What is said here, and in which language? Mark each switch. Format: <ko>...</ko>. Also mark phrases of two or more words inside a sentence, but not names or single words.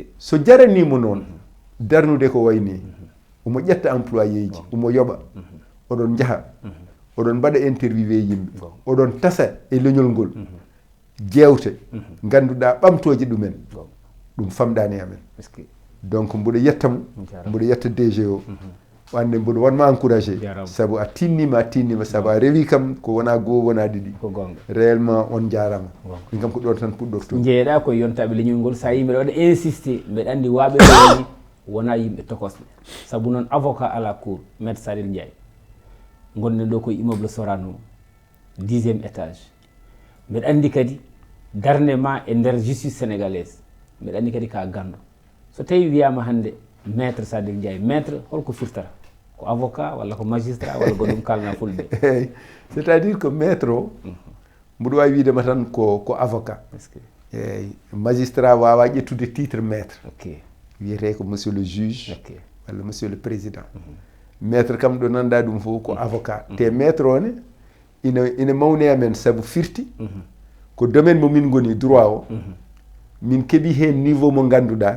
<ff>so jaranimo noon darnude ko wayni omo ƴetta employé ji omo yoɓa oɗon jaaha oɗon mbaɗa interviewé yimɓe oɗon tasa e leñol ngol jewte ganduɗa ɓamtoje ɗumen ɗum famɗani amen donc mboɗo yettamo mboɗo yetta DG o wande mboɗo wanma encouragé saabu a tinnima saabu a rewi kam ko wona goho wona ɗiɗi réellement on jarama min kam ko ɗon tan puɗɗorto jeeyaɗa koye yontaɓe leñol ngol sa yimɓe waɗa insisté mbeɗa andi waɓe ɗoni wona yimɓe tokosɓe saabu noon</ff> <fr>avocat à la cour</fr> <ff>maître Sadel Ndiaye gonɗen ɗo koye</ff> <fr>immeuble Sorano 10e étage</fr> <ff>mbeɗa andi kadi darde ma e nder</ff> <fr>justice sénégalaise</fr> <ff>mbeɗa andi kadi ka gandu so tawi wiyama hande maître Sadel Ndiaye maître holko firtata ko avocat walla ko magistrat walla ko ɗum kalna fulɓe</ff> <fr>c' est à dire que maître</fr> <ff>o mboɗo wawi widema tan ko avocat eyyi magistrat wawa ƴettude titre maître wiyete ko</ff> <fr>monsieur le juge</fr> <ff>walla</ff> <fr>monsieur le président</fr> <ff>maître kam ɗo nanɗa ɗum fof ko avocat te maître one ina mawne amen saabu firti ko domaine mo min goni droit o min keeɓi hen niveau mo ganduɗa</ff>